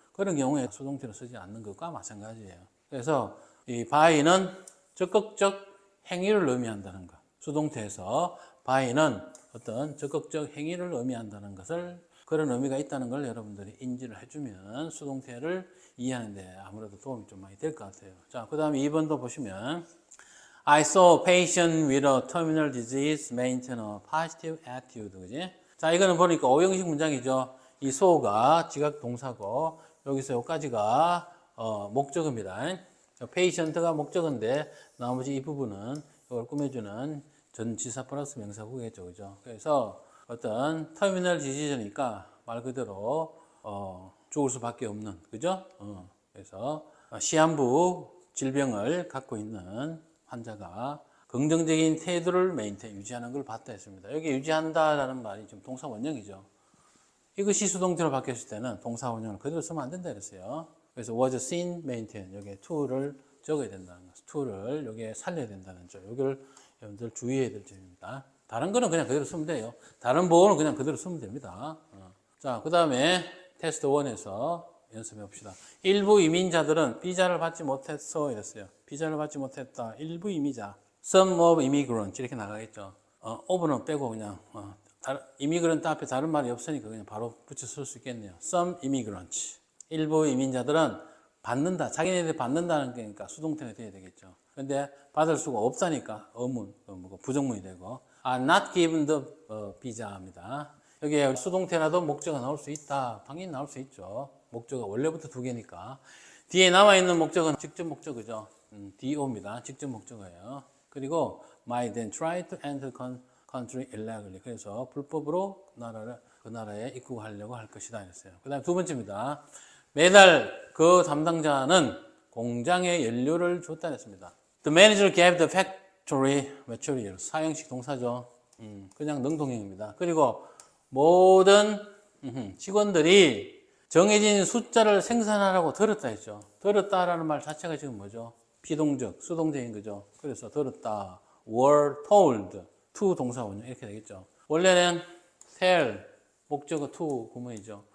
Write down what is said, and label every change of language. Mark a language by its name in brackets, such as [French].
[Korean] 그런 경우에 수동태를 쓰지 않는 것과 마찬가지예요. 그래서 이 by는 적극적 행위를 의미한다는 것. 수동태에서 by는 어떤 적극적 행위를 의미한다는 것을 그런 의미가 있다는 걸 여러분들이 인지를 해주면 수동태를 이해하는 데 아무래도 도움이 좀 많이 될 것 같아요. 자, 그 다음에 2번도 보시면 [English] I saw a patient with a terminal disease maintain a positive attitude. [Korean] 그지? 자, 이거는 보니까 오형식 문장이죠. 이 saw가 지각 동사고 여기서 여기까지가 목적어입니다. patient가 목적어인데 나머지 이 부분은 이걸 꾸며주는 전치사 플러스 명사구겠죠. 그죠? 그래서 어떤 터미널 디지즈니까 말 그대로 죽을 수밖에 없는, 그죠? 그래서 시한부 질병을 갖고 있는 환자가 긍정적인 태도를 유지하는 걸 봤다 했습니다. 여기 유지한다라는 말이 지금 동사 원형이죠. 이것이 수동태로 바뀌었을 때는 동사 원형을 그대로 쓰면 안 된다 그랬어요. 그래서 [English] was seen, maintain [Korean] 여기에 to를 적어야 된다는 것, to를 여기에 살려야 된다는 점, 여기를 여러분들 주의해야 될 점입니다. 다른 거는 그냥 그대로 쓰면 돼요. 다른 보호는 그냥 그대로 쓰면 됩니다. 자, 그 다음에 테스트 1에서 연습해 봅시다. 일부 이민자들은 비자를 받지 못했어 이랬어요. 비자를 받지 못했다. 일부 이민자. [English] Some of immigrants [Korean] 이렇게 나가겠죠. of는 빼고 그냥 immigrant 앞에 다른 말이 없으니까 그냥 바로 붙여 쓸 수 있겠네요. [English] Some immigrants. [Korean] 일부 이민자들은 받는다. 자기네들이 받는다는 거니까 수동태가 돼야 되겠죠. 근데 받을 수가 없다니까 의문, 부정문이 되고 [English] are not given the [Korean] 비자입니다. 여기에 수동태라도 목적어가 나올 수 있다. 당연히 나올 수 있죠. 목적어 원래부터 두 개니까. 뒤에 남아있는 목적어는 직접 목적어죠. DO입니다. 직접 목적어예요. 그리고 [English] might then try to enter country illegally. [Korean] 그래서 불법으로 그 나라에 입국하려고 할 것이다. 이랬어요. 그 다음 두 번째입니다. 매달 그 담당자는 공장에 연료를 줬다 했습니다. [English] The manager gave the factory materials. [Korean] 사형식 동사죠. 그냥 능동형입니다. 그리고 모든 직원들이 정해진 숫자를 생산하라고 들었다 했죠. 들었다라는 말 자체가 지금 뭐죠? 비동적, 수동적인 거죠. 그래서 들었다. [English] were told. [Korean] to 동사 원형 이렇게 되겠죠. 원래는 tell, 목적어 to 구문이죠.